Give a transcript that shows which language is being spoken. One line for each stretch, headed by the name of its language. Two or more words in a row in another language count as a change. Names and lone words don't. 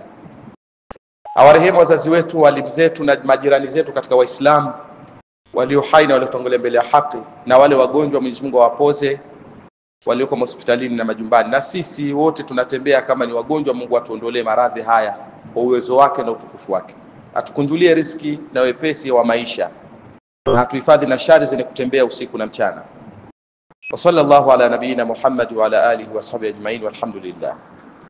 Swahili: Awarehemu wazazi wetu, walimu zetu na majirani zetu katika Waislamu walio hai na waliotangulia mbele ya haki, na wale wagonjwa Mwenyezi Mungu awapoze, walioko hospitalini na majumbani, na sisi wote tunatembea kama ni wagonjwa. Mungu atuondolee maradhi haya kwa uwezo wake na utukufu wake, atukunjulie riziki na wepesi wa maisha, na atuhifadhi na shari zenye kutembea usiku na mchana.
Arabic: وصلى الله على نبينا محمد وعلى آله وصحبه أجمعين، والحمد لله.